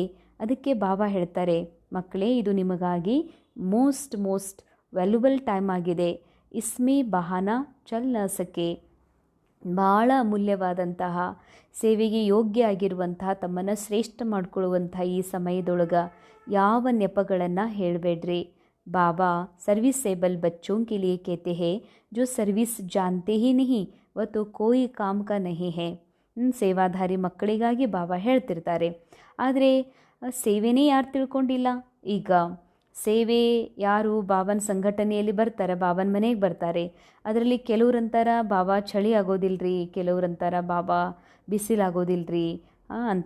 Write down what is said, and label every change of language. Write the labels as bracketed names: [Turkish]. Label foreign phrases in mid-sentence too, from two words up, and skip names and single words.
[Kannada] ಅದಕ್ಕೆ ಬಾಬಾ ಹೇಳ್ತಾರೆ, ಮಕ್ಕಳೇ, ಇದು ನಿಮಗಾಗಿ [English] most valuable time [Kannada] ಆಗಿದೆ. [Hindi] इसमें बहाना चल न सके. [Kannada] ಭಾಳ ಅಮೂಲ್ಯವಾದಂತಹ, ಸೇವೆಗೆ ಯೋಗ್ಯ ಆಗಿರುವಂತಹ, ತಮ್ಮನ್ನು ಶ್ರೇಷ್ಠ ಮಾಡಿಕೊಳ್ಳುವಂಥ ಈ ಸಮಯದೊಳಗೆ ಯಾವ ನೆಪಗಳನ್ನು ಹೇಳಬೇಡ್ರಿ. [Hindi] ಬಾಬಾ सर्विसेबल बच्चों के लिए कहते हैं जो सर्विस जानते ही नहीं वह तो कोई काम का नहीं है. [Kannada] ಸೇವಾಧಾರಿ ಮಕ್ಕಳಿಗಾಗಿ ಬಾಬಾ ಹೇಳ್ತಿರ್ತಾರೆ. ಆದರೆ ಸೇವೆನೇ ಯಾರು ತಿಳ್ಕೊಂಡಿಲ್ಲ. ಈಗ ಸೇವೆ ಯಾರು ಬಾಬನ ಸಂಘಟನೆಯಲ್ಲಿ ಬರ್ತಾರೆ, ಬಾಬನ ಮನೆಗೆ ಬರ್ತಾರೆ. ಅದರಲ್ಲಿ ಕೆಲವ್ರಂತಾರ ಬಾಬಾ ಚಳಿ ಆಗೋದಿಲ್ರಿ, ಕೆಲವ್ರಂತಾರ ಬಾಬಾ ಬಿಸಿಲಾಗೋದಿಲ್ರಿ ಅಂತ.